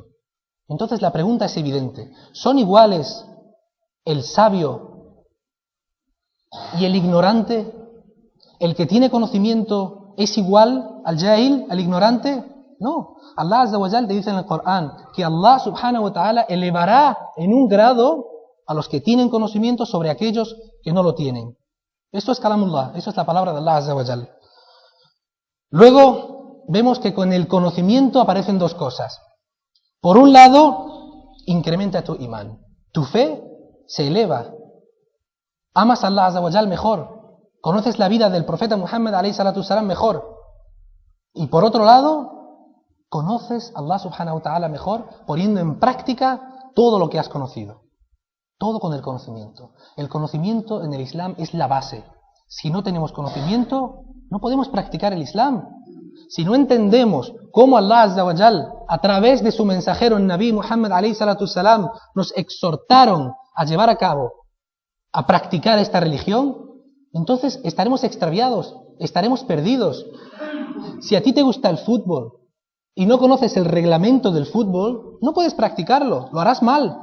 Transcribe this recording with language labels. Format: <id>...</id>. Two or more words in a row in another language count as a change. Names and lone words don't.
<es>Entonces la pregunta es evidente, ¿son iguales el sabio y el ignorante? ¿El que tiene conocimiento es igual al jahil, al ignorante? No.</es> <ar>الله عز وجل</ar> <es>te dice en el Corán que</es> <ar>الله سبحانه وتعالى</ar> <es>elevará en un grado a los que tienen conocimiento sobre aquellos que no lo tienen. Esto es kalamullah, esto es la palabra de</es> <ar>الله عز وجل.</ar> <es>Luego vemos que con el conocimiento aparecen dos cosas. Por un lado, incrementa tu imán. Tu fe se eleva. Amas a</es> <ar>الله عز وجل</ar> <es>mejor. Conoces la vida del profeta</es> <ar>محمد عليه الصلاة السلام</ar> <es>mejor. Y por otro lado, conoces a</es> <ar>الله سبحانه وتعالى</ar> <es>mejor poniendo en práctica todo lo que has conocido. Todo con el conocimiento. El conocimiento en el Islam es la base. Si no tenemos conocimiento, no podemos practicar el Islam. Si no entendemos cómo</es> <ar>الله عز وجل,</ar> <es>a través de su mensajero, el</es> <ar>النبي محمد عليه الصلاة السلام,</ar> <es>nos exhortaron a llevar a cabo, a practicar esta religión, entonces estaremos extraviados, estaremos perdidos. Si a ti te gusta el fútbol y no conoces el reglamento del fútbol, no puedes practicarlo, lo harás mal.</es>